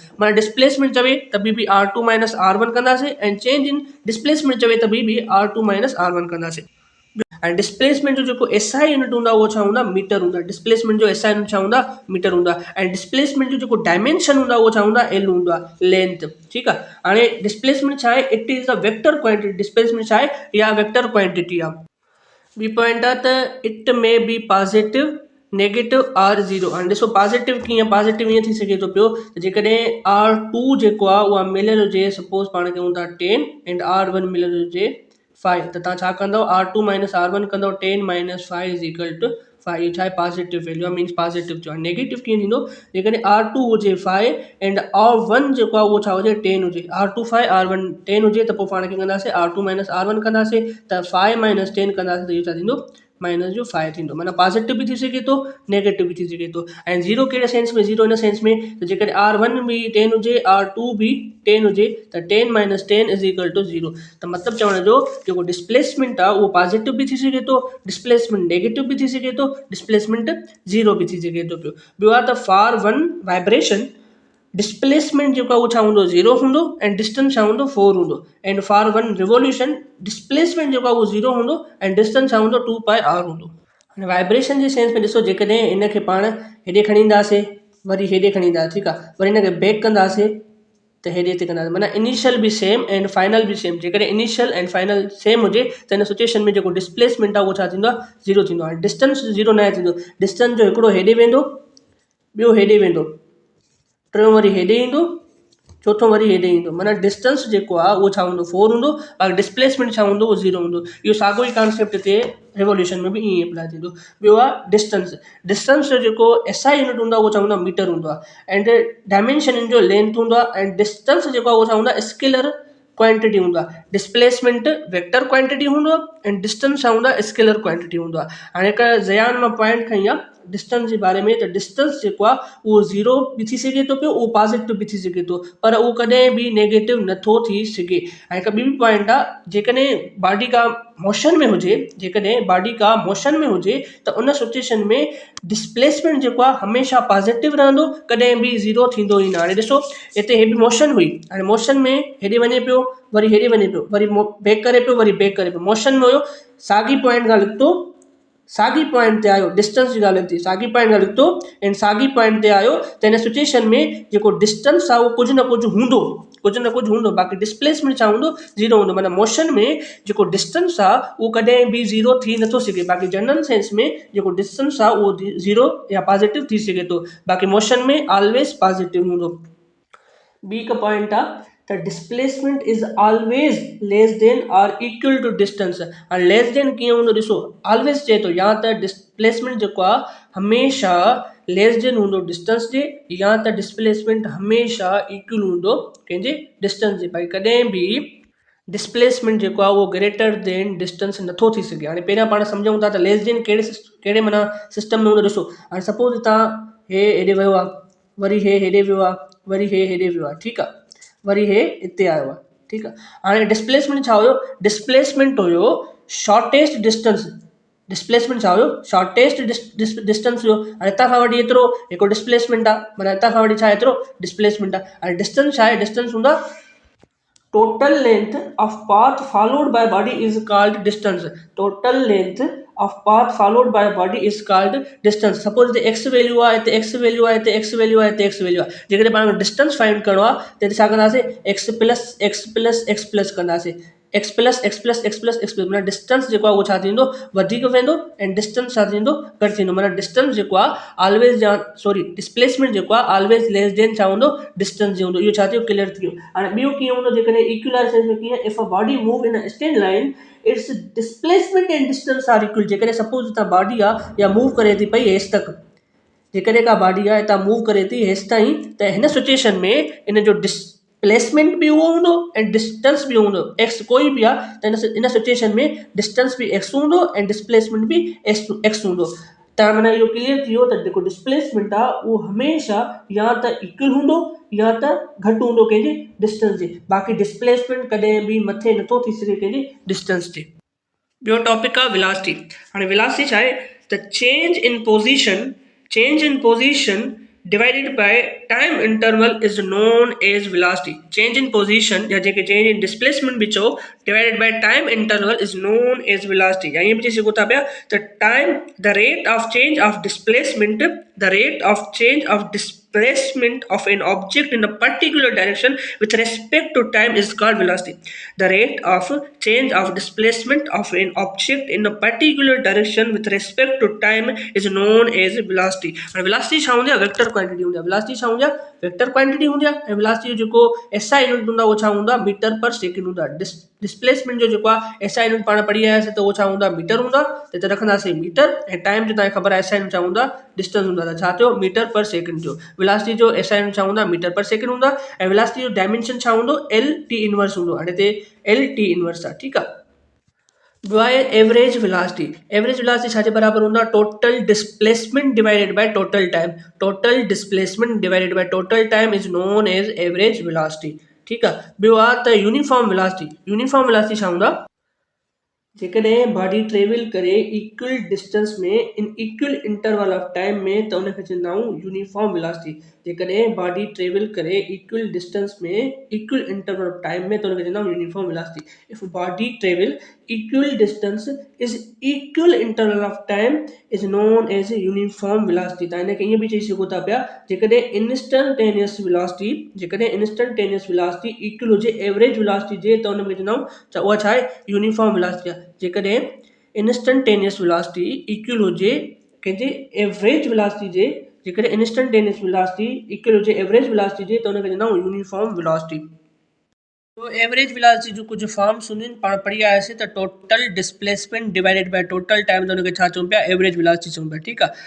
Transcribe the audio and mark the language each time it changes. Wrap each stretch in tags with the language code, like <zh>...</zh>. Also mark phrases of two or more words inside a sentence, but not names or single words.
<sd>माना डिस्प्लेसमेंट चवे त बि R2 माइनस R1 कंदासीं, ऐं</sd> <en>change in displacement</en> <sd>चवे त बि R2 माइनस R1 कंदासीं। ऐं डिस्प्लेसमेंट जो जेको</sd> <en>SI unit</en> <sd>हूंदा उहो छा हूंदा, मीटर हूंदा। डिस्प्लेसमेंट जो</sd> <en>SI unit</en> <sd>छा हूंदा, मीटर हूंदा। ऐं डिस्प्लेसमेंट जो जेको डायमेंशन हूंदा उहो छा हूंदा, L हूंदा, लेंथ, ठीकु आहे। हाणे डिस्प्लेसमेंट छा आहे,</sd> <en>it is a vector quantity.</en> <sd>डिस्प्लेसमेंट छा आहे, इहा</sd> <en>vector quantity</en> <sd>आहे। ॿी पॉइंट आहे त</sd> <en>it may be positive, negative or zero.</en> <sd>हाणे ॾिसो पॉजिटिव कीअं, पॉजिटिव ईअं थी सघे थो पियो त जेकॾहिं R2 जेको आहे उहा मिलियल हुजे, सपोज़ पाण कयूं था 10 एंड R1 मिलियल हुजे 5, त तव्हां छा कंदव, R2 माइनस R1 कंदव, 10 माइनस 5</sd> <en>is equal to</en> <sd>5। छा आहे,</sd> <en>positive value</en> <sd>आहे, मीन्स पॉजिटिव जो आहे। नेगेटिव कीअं थींदो, जेकॾहिं R2 हुजे 5 एंड R1 जेको आहे उहो छा हुजे 10 हुजे, R2 5 R1 10 हुजे, त पोइ पाण खे कंदासीं R2 माइनस R1 कंदासीं, त 5 माइनस 10 कंदासीं, त इहो छा थींदो, माइनस जो 5 थींदो। माना पॉजिटिव बि थी सघे थो, नेगेटिव बि थी सघे थो। ऐं ज़ीरो कहिड़े सेंस में, ज़ीरो</sd> <en>in sense</en> <sd>में त जेकॾहिं R1 बि 10 हुजे, R2 बि 10 हुजे, त 10 माइनस 10</sd> <en>is equal to</en> <sd>0। त मतिलबु चवण जो जेको डिस्प्लेसमेंट आहे उहो पॉजिटिव बि थी सघे थो, डिस्प्लेसमेंट नेगेटिव बि थी सघे थो, डिस्प्लेसमेंट ज़ीरो बि थी सघे थो पियो। ॿियो आहे त</sd> <en>for one vibration</en> <sd>डिस्प्लेसमेंट जेको आहे उहो छा हूंदो, 0 हूंदो, ऐं डिस्टेंस छा हूंदो, 4 हूंदो।</sd> <en>and for one revolution</en> <sd>डिस्प्लेसमेंट जेको आहे उहो 0 हूंदो, ऐं डिस्टेंस छा हूंदो, 2πr हूंदो। हाणे वाइब्रेशन जे सेंस में ॾिसो, जेकॾहिं इनखे पाण हेॾे खणी ईंदासीं, वरी हेॾे खणी ईंदासीं, ठीकु आहे, वरी हिनखे बैक कंदासीं त हेॾे हिते कंदासीं, माना इनिशियल बि</sd> <en>same and final</en> <sd>बि सेम। जेकॾहिं</sd> <en>initial and final same</en> <sd>हुजे त हिन सिचुएशन में जेको डिस्प्लेसमेंट आहे उहो छा थींदो आहे, 0 थींदो आहे। डिस्टेंस 0 न थींदो, डिस्टेंस जो हिकिड़ो हेॾे वेंदो, ॿियो हेॾे वेंदो, टियों वरी हेॾे ईंदो, चौथों वरी हेॾे ईंदो। माना डिस्टेंस जेको आहे उहो छा हूंदो, 4 हूंदो, और डिस्प्लेसमेंट छा हूंदो, उहो 0 हूंदो। इहो साॻियो ई कॉन्सेप्ट हिते रिवोल्यूशन में बि ईअं अप्लाई थींदो। ॿियो आहे डिस्टेंस। डिस्टेंस जो जेको</sd> <en>SI unit</en> <sd>हूंदो आहे उहो छा हूंदो, मीटर हूंदो आहे। एंड डायमेंशन जो लेंथ हूंदो आहे, ऐं डिस्टेंस जेको आहे उहो छा हूंदो आहे,</sd> <en>scalar quantity</en> <sd>हूंदो आहे। डिस्प्लेसमेंट</sd> <en>vector quantity</en> <sd>हूंदो आहे, ऐं डिस्टेंस छा हूंदो आहे,</sd> <en>scalar quantity</en> <sd>हूंदो आहे। हाणे हिकु ज़यान मां पॉइंट खई आहे डिस्टेंस जे बारे में, त डिस्टेंस जेको आहे उहो 0 बि थी सघे थो पियो, उहो पॉजिटिव बि थी सघे थो, पर उहो कॾहिं बि नेगेटिव नथो थी सघे। ऐं हिकु ॿी बि पॉइंट आहे, जेकॾहिं बॉडी का मोशन में हुजे, जेकॾहिं बॉडी का मोशन में हुजे, त उन सिचुएशन में डिस्प्लेसमेंट जेको आहे हमेशह पॉजिटिव रहंदो, कॾहिं बि 0 थींदो ई न। हाणे ॾिसो हिते हे बि मोशन हुई, हाणे मोशन में हेॾे वञे पियो, वरी हेॾे वञे पियो, वरी बैक करे पियो, वरी बैक करे पियो, मोशन में हुयो, साॻी पॉइंट खां निकितो, साॻी पॉइंट ते आयो, डिस्टेंस जी ॻाल्हि थी, साॻी पॉइंट खां निकितो ऐं साॻी पॉइंट ते आयो, त हिन सिचुएशन में जेको डिस्टेंस आहे उहो कुझु न कुझु हूंदो, कुझु न कुझु हूंदो, बाक़ी डिस्प्लेसमेंट छा हूंदो, 0 हूंदो। माना मोशन में जेको डिस्टेंस आहे उहो कॾहिं बि 0 थी नथो सघे। बाक़ी</sd> <en>general sense</en> <sd>में जेको डिस्टेंस आहे उहो 0 या पॉजिटिव थी सघे थो, बाक़ी मोशन में</sd> <en>always positive</en> <sd>हूंदो। ॿी हिकु पॉइंट आहे त</sd> <en>displacement is always less than or equal to distance.</en> <sd>हाणे</sd> <en>less than</en> <sd>कीअं हूंदो, ॾिसो ऑलवेज चए थो, या त डिस्प्लेसमेंट जेको आहे हमेशह</sd> <en>less than</en> <sd>हूंदो डिस्टेंस जे, या त डिस्प्लेसमेंट हमेशह इक्वल हूंदो कंहिंजे, डिस्टेंस जे। भाई कॾहिं बि डिस्प्लेसमेंट जेको आहे उहो</sd> <en>greater than</en> <sd>डिस्टेंस नथो थी सघे। हाणे पहिरियां पाण सम्झूं था त</sd> <en>less than</en> <sd>कहिड़े माना सिस्टम में हूंदो। ॾिसो हाणे सपोज़ तव्हां हे हेॾे वियो आहे, वरी हे हेॾे वियो आहे, वरी हे हेॾे वियो आहे, ठीकु आहे, वरी हे हिते आयो आहे, ठीकु आहे। हाणे डिस्प्लेसमेंट छा हुयो, डिस्प्लेसमेंट हुयो</sd> <en>shortest distance.</en> <sd>डिस्प्लेसमेंट छा हुयो,</sd> <en>shortest distance</en> <sd>हुयो। हाणे हितां खां वठी एतिरो हिकु डिस्प्लेसमेंट आहे, माना हितां खां वठी छा एतिरो डिस्प्लेसमेंट आहे। हाणे डिस्टेंस छा आहे, डिस्टेंस हूंदा</sd> <en>total length of path followed by body is called distance. Total length of path followed by body is called distance. Suppose the x value</en> <sd>आहे, हिते</sd> <en>x value</en> <sd>आहे, हिते</sd> <en>x value</en> <sd>आहे, हिते</sd> <en>x value आहे।</en> <sd>जेकॾहिं पाण डिस्टेंस फाइंड करणो आहे त हिते छा कंदासीं,</sd> <en>x plus x plus x plus कंदासीं, x plus x plus x plus x plus.</en> <sd>माना डिस्टेंस जेको आहे उहो छा थींदो, वधीक वेंदो, ऐं डिस्टेंस छा थींदो, घटि थींदो। माना डिस्टेंस जेको आहे ऑलवेज या सॉरी डिस्प्लेसमेंट जेको आहे ऑलवेज</sd> <en>less than</en> <sd>छा हूंदो, डिस्टेंस जे हूंदो। इहो छा थियो, क्लियर थी वियो। हाणे ॿियो कीअं हूंदो, जेकॾहिं इक्वल सेंस में कीअं,</sd> <en>if a body move in a straight line its displacement and distance are equal.</en> <sd>जेकॾहिं सपोज हितां बॉडी आहे या मूव करे थी पई हेसि तक, जेकॾहिं का बॉडी आहे हितां मूव करे थी हेसि ताईं, त हिन सिचुएशन में इन जो डिस्प्लेसमेंट बि उहो हूंदो ऐं डिस्टेंस बि हूंदो, एक्स कोई बि आहे, त इन सिचुएशन में डिस्टेंस बि एक्स हूंदो ऐं डिस्प्लेसमेंट बि एक्स हूंदो। त माना इहो क्लियर थी वियो त जेको डिस्प्लेसमेंट आहे उहो हमेशह या त इक्वल हूंदो या त घटि हूंदो कंहिंजे डिस्टेंस जे। बाक़ी डिस्प्लेसमेंट कॾहिं बि मथे नथो थी सघे कंहिंजे डिस्टेंस ते। ॿियो टॉपिक आहे वेलोसिटी। हाणे वेलोसिटी छा आहे त</sd> <en>change in position divided by time interval is known as velocity. Change in position</en> <sd>या जेके</sd> <en>change in displacement</en> <sd>भी चओ</sd> <en>divided by time interval is known as velocity।</en> <hi>या ये भी चीज़ होता है तो</hi> <en>time the rate of change of displacement of an object in a particular direction with respect to time is called velocity. The rate of change of displacement of an object in a particular direction with respect to time is known as velocity. And velocity</en> <sd>छा हूंदी आहे</sd> <en>vector quantity</en> <sd>हूंदी आहे। वेलोसिटी छा हूंदी आहे</sd> <en>vector quantity</en> <sd>हूंदी आहे ऐं वेलोसिटी जो जेको</sd> <en>SI unit</en> <sd>हूंदा उहो छा हूंदा</sd> <en>meter per second</en> <sd>हूंदा। डिस्प्लेसमेंट जो जेको आहे</sd> <en>SI unit</en> <sd>पाण पढ़ी आयासीं त उहो छा हूंदा मीटर हूंदा त हिते रखंदासीं मीटर ऐं टाइम जो तव्हांखे ख़बर आहे</sd> <en>SI unit</en> <sd>छा हूंदा डिस्टेंस हूंदा त छा थियो</sd> <en>meter per second</en> <sd>थियो। वेलोसिटी जो</sd> <en>SI unit</en> <sd>छा हूंदा</sd> <en>meter per second</en> <sd>हूंदा ऐं वेलोसिटी जो डायमेंशन छा हूंदो</sd> <en>L T inverse</en> <sd>हूंदो। हाणे हिते</sd> <en>L T inverse</en> <sd>आहे ठीकु आहे। ॿियो आहे</sd> <en>average velocity. average velocity</en> <sd>छाजे बराबरि हूंदो आहे</sd> <en>total displacement divided by total time. total displacement divided by total time is known as average velocity</en> <sd>ठीकु आहे। ॿियो आहे त</sd> <en>uniform velocity. uniform velocity</en> <sd>छा हूंदा जेकॾहिं बॉडी ट्रेवल करे</sd> <en>equal distance</en> <sd>में</sd> <en>in equal interval of time</en> <sd>में त उनखे चवंदा आहियूं</sd> <en>uniform velocity.</en> <sd>जेकॾहिं बॉडी ट्रेवल करे</sd> <en>equal distance</en> <sd>में</sd> <en>equal interval of time</en> <sd>में त उनखे चवंदा आहियूं</sd> <en>uniform velocity. if body travel equal distance is equal interval of time is known as uniform velocity.</en> <sd>त हिनखे ईअं बि चई सघो था पिया जेकॾहिं</sd> <en>instantaneous velocity equal</en> <sd>हुजे</sd> <en>average velocity</en> <sd>जे त उनखे चवंदा आहियूं उहा छा आहे</sd> <en>uniform velocity</en> <sd>आहे। जेकॾहिं</sd> <en>instantaneous velocity equal</en> <sd>हुजे कंहिंजे</sd> <en>average velocity</en> <sd>जे जेकॾहिं</sd> <en>instantaneous velocity equal</en> <sd>हुजे</sd> <en>average velocity</en> <sd>जे त उनखे चवंदा आहियूं</sd> <en>uniform velocity.</en> <sd>तो</sd> <en>average velocity</en> <sd>जो कुछ फॉर्म्स हूंदियूं आहिनि पाण पढ़ी आयासीं त</sd> <en>total displacement divided by total time</en> <sd>त उनखे छा चऊं पिया</sd> <en>average velocity</en> <sd>चऊं पिया ठीकु आहे।</sd>